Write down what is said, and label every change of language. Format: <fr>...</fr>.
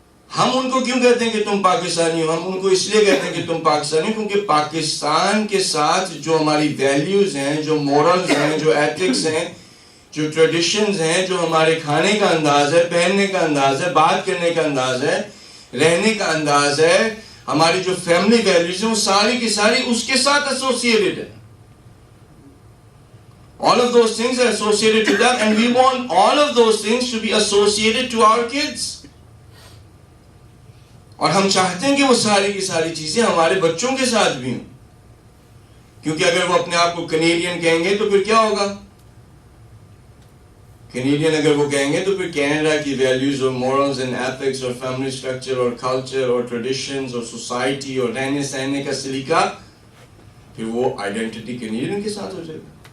<ur>ہم ان کو کیوں کہتے ہیں کہ تم پاکستانی ہو؟ ہم ان کو اس لیے کہتے ہیں کہ تم پاکستانی ہو کیونکہ پاکستان کے ساتھ جو ہماری ویلیوز ہیں، جو مورلز ہیں، جو ایتھکس ہیں، جو ٹریڈیشنز ہیں، جو ہمارے کھانے کا انداز ہے، پہننے کا انداز ہے، بات کرنے کا انداز ہے، رہنے کا انداز ہے، ہماری جو فیملی ویلیوز ہیں، وہ ساری کی ساری اس کے ساتھ ایسوسیٹڈ ہے.</ur> <en>All of those things are associated to that, and we want all of those things to be associated to our kids.</en> <ur>اور ہم چاہتے ہیں کہ وہ ساری کی ساری چیزیں ہمارے بچوں کے ساتھ بھی ہوں. کیونکہ اگر وہ اپنے آپ کو کینیڈین کہیں گے تو پھر کیا ہوگا؟ کینیڈین اگر وہ کہیں گے تو پھر کینیڈا کی ویلیوز اور مورلز اینڈ ایتھکس اور فیملی اسٹرکچر اور کلچر اور ٹریڈیشنز اور سوسائٹی اور رہنے سہنے کا سلیقہ، پھر وہ آئیڈینٹی کینیڈین کے ساتھ ہو جائے گا.</ur>